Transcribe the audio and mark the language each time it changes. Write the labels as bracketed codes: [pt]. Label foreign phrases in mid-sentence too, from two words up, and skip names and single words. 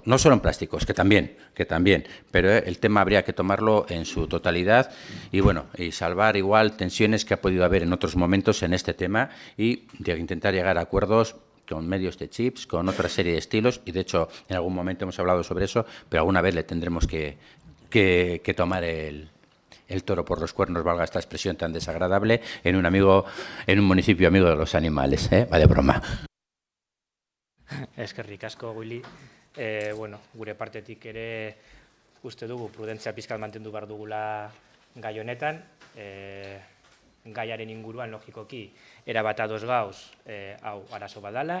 [es] No solo en plásticos, que también, pero el tema habría que tomarlo en su totalidad y, bueno, y salvar igual tensiones que ha podido haber en otros momentos en este tema y intentar llegar a acuerdos con medios de chips, con otra serie de estilos, y de hecho en algún momento hemos hablado sobre eso, pero alguna vez le tendremos que tomar el toro por los cuernos, valga esta expresión tan desagradable, en un municipio amigo de los animales, ¿eh? Va de broma. [eu] Eskerrik asko, Willy. Bueno, gure partetik ere uste dugu prudentzia pizkat mantendu behar dugula gai honetan. Gaiaren inguruan logikoki erabat ados gauz hau arazo badala.